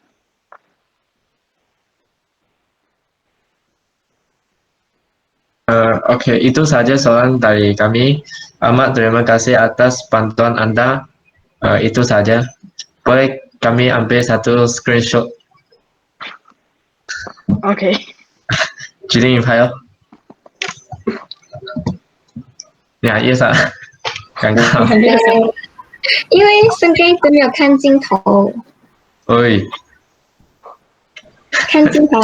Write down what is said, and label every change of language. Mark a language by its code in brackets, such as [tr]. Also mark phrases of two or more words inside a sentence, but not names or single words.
[ms] Okay, itu sahaja soalan dari kami. Amat terima kasih atas bantuan anda. Itu sahaja. Boleh kami ambil satu screenshot? Okay. [zh] 指定拍哦。呀，叶莎，尴尬。因为孙哥一直没有看镜头，喂，看镜头啊！